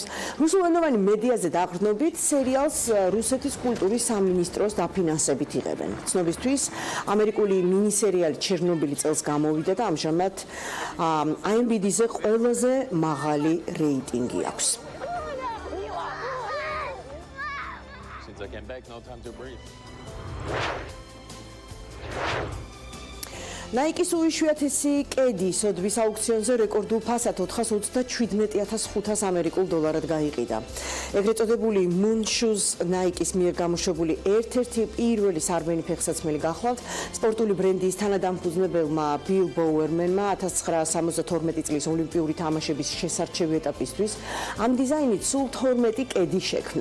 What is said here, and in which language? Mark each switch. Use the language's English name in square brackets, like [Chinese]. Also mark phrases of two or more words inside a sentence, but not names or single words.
[Georgian] რუსულენოვანი მედიაზე დაყრდნობით სერიალს რუსეთის კულტურის სამინისტროს დაფინანსებით იღებენ. ცნობისთვის ამერიკული მინისერიალი ჩერნობილი წელს გამოვიდა და ამჟამად IMDb-ზე ყველაზე მაღალი რეიტინგი აქვს. [English] I came back, no time to breathe. [Georgian] Nike-ის უიშვიათესი კედი სოდვის აუქციონზე რეკორდულ ფასად 427,500 ამერიკულ დოლარად გაიყიდა. ეგრეთ წოდებული [English] Moon Shoes [Georgian] Nike-ის მიერ გამოშვებული ერთ-ერთი პირველი სარბენი ფეხსაცმელი გახლავთ სპორტული ბრენდის თანადამფუძნებელმა Bill Bowerman-მა 1972 წლის ოლიმპიური თამაშების შესარჩევი ეტაპისთვის ამ დიზაინით სულ 12 კედი შექმნა.